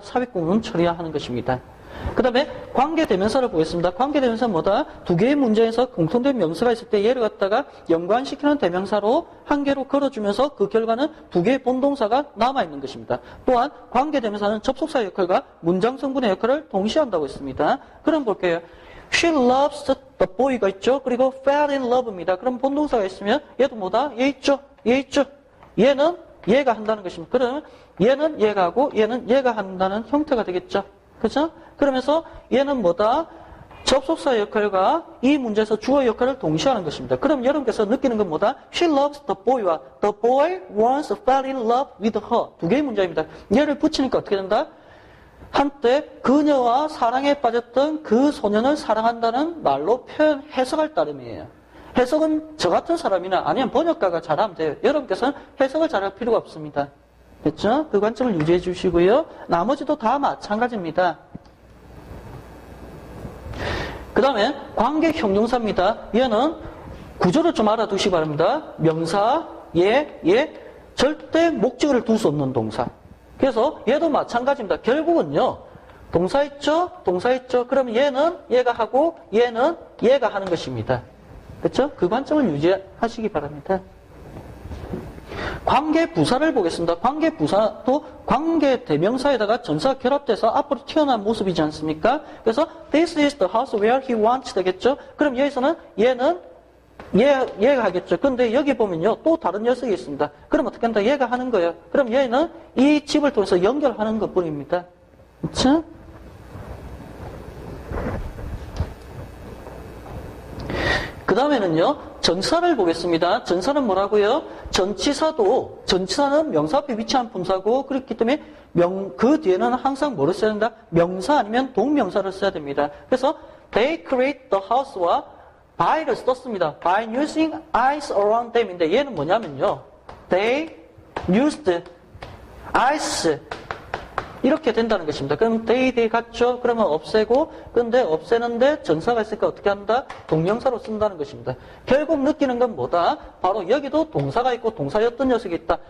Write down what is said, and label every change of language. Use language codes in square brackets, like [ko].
[ko] 삽입구문 처리하는 것입니다. 그 다음에 관계대명사를 보겠습니다. 관계대명사는 뭐다? 두 개의 문제에서 공통된 명사가 있을 때 얘를 갖다가 연관시키는 대명사로 한 개로 걸어주면서 그 결과는 두 개의 본동사가 남아있는 것입니다. 또한 관계대명사는 접속사 역할과 문장 성분의 역할을 동시에 한다고 했습니다. 그럼 볼게요. [en] She loves the boy가 [ko] 있죠. 그리고 [en] fell in love입니다. [ko] 그럼 본동사가 있으면 얘도 뭐다? 얘 있죠. 얘 있죠. 얘는 얘가 한다는 것입니다. 그러면 얘는 얘가 하고 얘는 얘가 한다는 형태가 되겠죠. 그렇죠? 그러면서 얘는 뭐다? 접속사 역할과 이 문제에서 주어 역할을 동시에 하는 것입니다. 그럼 여러분께서 느끼는 건 뭐다? [en] She loves the boy와 the boy once fell in love with her. [ko] 두 개의 문제입니다. 얘를 붙이니까 어떻게 된다? 한때 그녀와 사랑에 빠졌던 그 소년을 사랑한다는 말로 해석할 따름이에요. 해석은 저 같은 사람이나 아니면 번역가가 잘하면 돼요. 여러분께서는 해석을 잘할 필요가 없습니다. 됐죠? 그 관점을 유지해 주시고요. 나머지도 다 마찬가지입니다. 그 다음에 관계 형용사입니다. 얘는 구조를 좀 알아두시기 바랍니다. 명사, 얘, 절대 목적어를 둘 수 없는 동사. 그래서 얘도 마찬가지입니다. 결국은요. 동사 있죠? 동사 있죠? 그럼 얘는 얘가 하고 얘는 얘가 하는 것입니다. 그렇죠? 그 관점을 유지하시기 바랍니다. 관계 부사를 보겠습니다. 관계 부사도 관계 대명사에다가 전사가 결합돼서 앞으로 튀어나온 모습이지 않습니까? [en] 그래서 this is the house where he wants [ko] 되겠죠? 그럼 여기서는 얘는 얘가 하겠죠. 근데 여기 보면요. 또 다른 녀석이 있습니다. 그럼 어떻게 한다? 얘가 하는 거예요. 그럼 얘는 이 집을 통해서 연결하는 것 뿐입니다. 그렇죠? 그 다음에는요, 전사를 보겠습니다. 전사는 뭐라고요? 전치사는 명사 앞에 위치한 품사고, 그렇기 때문에 그 뒤에는 항상 뭐를 써야 된다? 명사 아니면 동명사를 써야 됩니다. [en] 그래서 they create the house와 by를 [ko] 썼습니다. [en] by using eyes around them인데 [ko] 얘는 뭐냐면요. [en] they used eyes [ko] 이렇게 된다는 것입니다. 그럼 they 같죠? 그러면 없애고, 근데 없애는데 전사가 있으니까 어떻게 한다? 동명사로 쓴다는 것입니다. 결국 느끼는 건 뭐다? 바로 여기도 동사가 있고 동사였던 녀석이 있다.